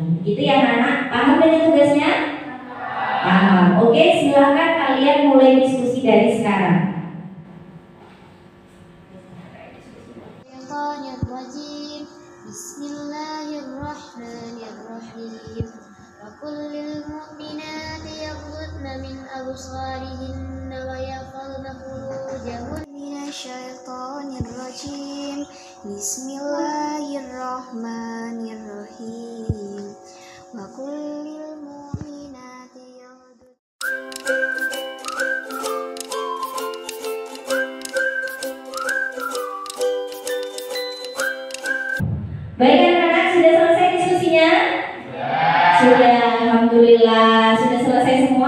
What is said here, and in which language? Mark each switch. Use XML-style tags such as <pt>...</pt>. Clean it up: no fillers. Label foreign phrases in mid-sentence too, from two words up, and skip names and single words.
<id>Gitu ya anak-anak, paham dengan tugasnya? Paham. Oke, silakan kalian mulai diskusi dari sekarang.</id> <ar>Bismillahirrahmanirrahim. وقل للمؤمنات يغضضن من أبصارهن ويحفظن فروجهن من الشيطان الرجيم. Bismillahirrahmanirrahim. وقل للمؤمنات يغضضن.</ar> <id>Baik anak-anak, sudah selesai diskusinya? Sudah, alhamdulillah sudah selesai semua.</id>